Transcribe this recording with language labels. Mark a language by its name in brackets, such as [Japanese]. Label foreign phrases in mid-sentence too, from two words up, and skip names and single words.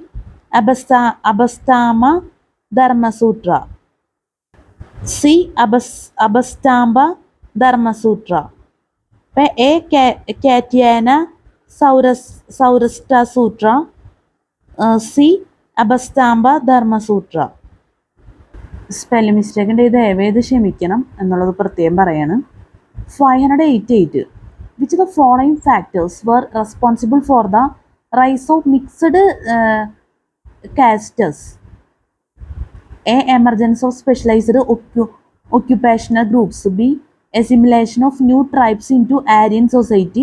[English] Abhastama Dharma Sutra. C. Abhastamba Dharma Sutra. A. Katyayana Saurasta Sutra. C. Abhastamba Dharma Sutra. spelling mistake [Malayalam] ഉണ്ട്, ദയവേത് ക്ഷമിക്കണം എന്നുള്ളത് പ്രത്യേകം പറയാണ്. [English] 588. Which of the following factors were responsible for the rise of mixed castes? A. Emergence of specialized occupational groups. B. Assimilation of new tribes into Aryan society.